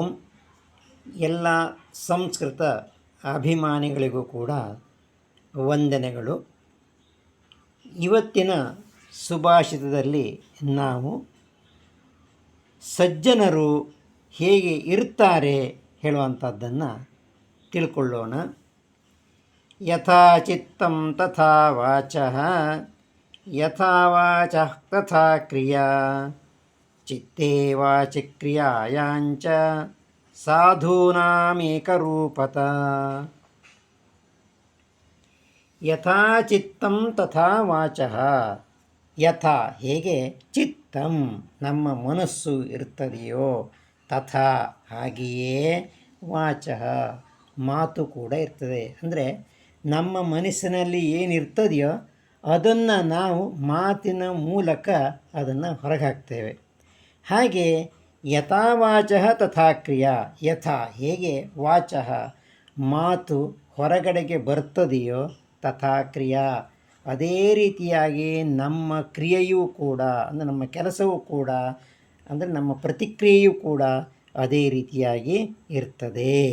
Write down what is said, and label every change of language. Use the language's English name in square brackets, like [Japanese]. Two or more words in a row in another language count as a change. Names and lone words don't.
[Kannada] ಎಲ್ಲ ಸಂಸ್ಕೃತ ಅಭಿಮಾನಿಗಳಿಗೂ ಕೂಡ ವಂದನೆಗಳು. ಇವತ್ತಿನ ಸುಭಾಷಿತದಲ್ಲಿ ನಾವು ಸಜ್ಜನರು ಹೇಗೆ ಇರ್ತಾರೆ ಹೇಳುವಂಥದ್ದನ್ನು ತಿಳ್ಕೊಳ್ಳೋಣ. [Sanskrit] ಯಥಾ ಚಿತ್ತಂ ತಥಾ ವಾಚಃ, ಯಥಾ ವಾಚಃ ತಥಾ ಕ್ರಿಯಾ, ಚಿತ್ತೇ ವಾಚಿ ಕ್ರಿಯಾಯಾಂಚ ಸಾಧೂನಾಮೇಕರೂಪತ. ಯಥಾ ಚಿತ್ತಂ ತಥಾ ವಾಚಃ, [Kannada] ಯಥಾ ಹೇಗೆ, ಚಿತ್ತಂ ನಮ್ಮ ಮನಸ್ಸು ಇರ್ತದೆಯೋ, ತಥಾ ಹಾಗೆಯೇ, ವಾಚಃ ಮಾತು ಕೂಡ ಇರ್ತದೆ. ಅಂದರೆ ನಮ್ಮ ಮನಸ್ಸಿನಲ್ಲಿ ಏನಿರ್ತದೆಯೋ ಅದನ್ನು ನಾವು ಮಾತಿನ ಮೂಲಕ ಅದನ್ನು ಹೊರಗೆ ಹಾಕ್ತೇವೆ. ಹಾಗೆ [Sanskrit] ಯಥಾ ವಾಚಃ ತಥಾ ಕ್ರಿಯಾ, [Kannada] ಯಥಾ ಹೇಗೆ, ವಾಚಃ ಮಾತು ಹೊರಗಡೆಗೆ ಬರ್ತದೆಯೋ, [Sanskrit] ತಥಾ ಕ್ರಿಯಾ [Kannada] ಅದೇ ರೀತಿಯಾಗಿ ನಮ್ಮ ಕ್ರಿಯೆಯೂ ಕೂಡ, ಅಂದರೆ ನಮ್ಮ ಕೆಲಸವೂ ಕೂಡ, ಅಂದರೆ ನಮ್ಮ ಪ್ರತಿಕ್ರಿಯೆಯೂ ಕೂಡ ಅದೇ ರೀತಿಯಾಗಿ ಇರ್ತದೆ.